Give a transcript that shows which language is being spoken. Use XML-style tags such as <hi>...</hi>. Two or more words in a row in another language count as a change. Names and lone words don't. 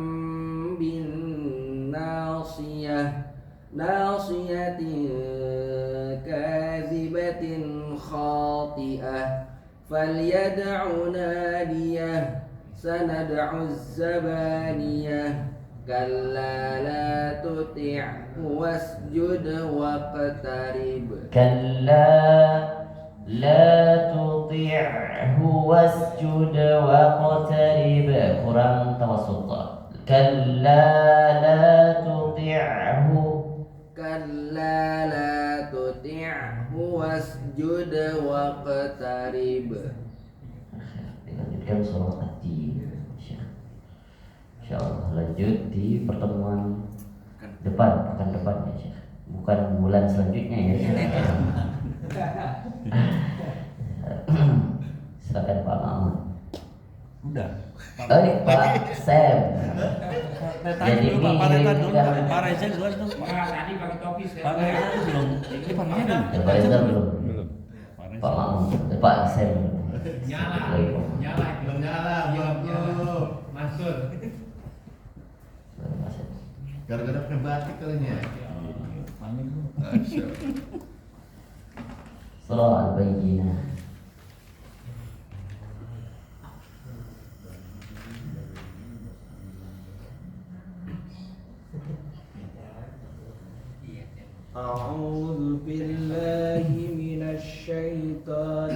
<ar>بالناصية ناصية كاذبة خاطئة فليدع ناديه سندع الزبانية كلا لا تطعه واسجد واقترب كلا لا تطعه واسجد واقترب</ar> <id>kurang tawassut</id> <ar>كلا لا تطعه كلا لا تطعه واسجد واقترب.</ar> <id>Dilanjutkan surah At-Tin. Insyaallah lanjut di pertemuan depan, pekan depan ya Syekh. Bukan bulan selanjutnya ya Syekh. Silakan Pak Mamun. Udah. Pak Sam. Jadi ini Pak Reza duluan tuh. Tadi pakai topi Pak Reza belum. Ini Pak Reza belum. Pak Reza belum. Pak Mamun, Pak Sam. Nyala, Belum nyala, belum. masuk. Gara-gara pakai batik kali ya. Surah Al-Bayyinah.</id> <ar>أعوذ بالله من الشيطان</ar>